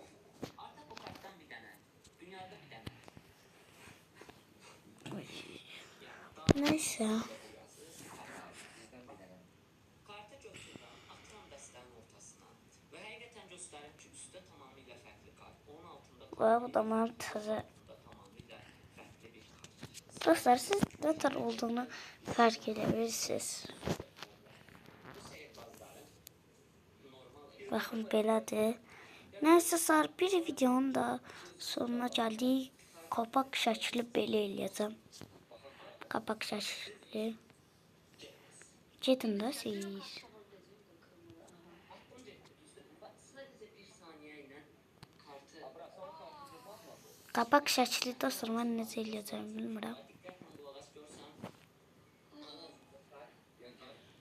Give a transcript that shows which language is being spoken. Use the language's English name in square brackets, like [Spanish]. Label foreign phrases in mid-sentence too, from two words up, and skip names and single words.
[Turkish] Neyse. [Azerbaijani] Karta götürürəm, atıram dəstənin ortasına və həqiqətən göstərir ki, üstə tamamilə fərqli kart. Onun altında Bu da mənim təzə. tamamilə fərqli bir kart. [Turkish] Dostlar, siz ne tür olduğunu fark edebilirsiniz. [Azerbaijani] Bakın belədir. Neyse sar, bir videonun da sonuna gəldik. Kapak şəkli belə eləyəcəm. Kapak şəkli. Gedin də siz. Kapak şəkli dostlar, mən necə eləyəcəm bilmirəm.